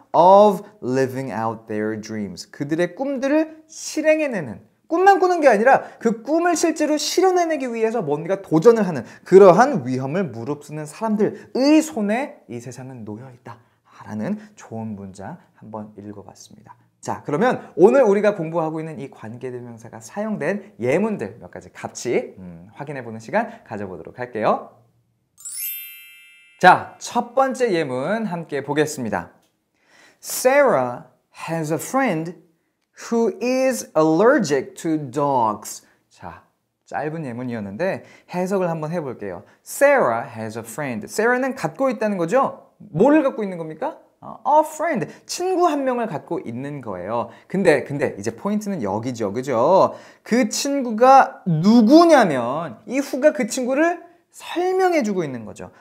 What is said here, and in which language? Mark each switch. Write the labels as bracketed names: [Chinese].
[English] Of living out their dreams, [Korean] 그들의 꿈들을 실행해내는, 꿈만 꾸는 게 아니라 그 꿈을 실제로 실현해내기 위해서 뭔가 도전을 하는 그러한 위험을 무릅쓰는 사람들의 손에 이 세상은 놓여있다 라는 좋은 문장 한번 읽어봤습니다. 자, 그러면 오늘 우리가 공부하고 있는 이 관계대명사가 사용된 예문들 몇 가지 같이 확인해보는 시간 가져보도록 할게요. 자, 첫 번째 예문 함께 보겠습니다. [English] Sarah has a friend who is allergic to dogs. [Korean] 자, 짧은 예문이었는데 해석을 한번 해볼게요. [English] Sarah has a friend. [Korean] Sarah는 갖고 있다는 거죠? 뭐를 갖고 있는 겁니까? A friend, 친구 한 명을 갖고 있는 거예요. 근데 이제 포인트는 여기죠, 그죠? 그 친구가 누구냐면 이 who가 그 친구를 설명해주고 있는 거죠.